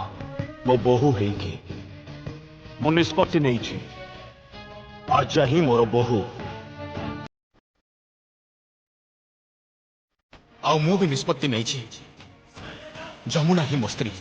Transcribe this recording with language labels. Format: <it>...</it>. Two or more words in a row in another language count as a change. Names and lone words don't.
<or>ମୋ ବୋହୂ ହେକି ମୋ ନିଷ୍ପତ୍ତି ନହିଁ। ଆର୍ଜା ହିଁ ମୋର ବୋହୂ। ଆଉ ମୁଁ ବି ନିଷ୍ପତ୍ତି ନେଇଛି ଯମୁନା ହିଁ ମୋ ସ୍ତ୍ରୀ।</or>